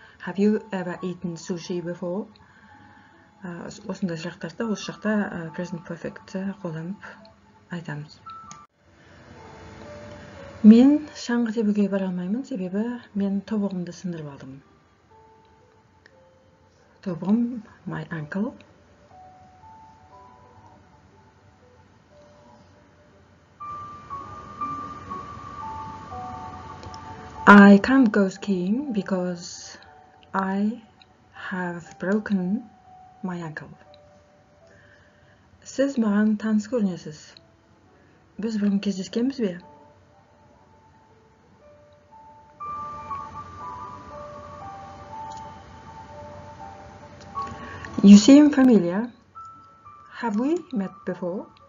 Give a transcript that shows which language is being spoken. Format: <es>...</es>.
<en>Have you ever eaten sushi before?</en> <kk>Осындай сұрақтарды осы жақта present perfect қолданып айтамыз. Мен шаңғы тебуге бара алмаймын, себебі мен тобығымды сындырып алдым. Тобығым,</kk> <en>my ankle. I can't go skiing because I have broken my ankle.</en> <kk>Сіз маған таныс көрінесіз. Біз бұрын кездескенбіз бе?</kk> <en>You seem familiar. Have we met before?</en>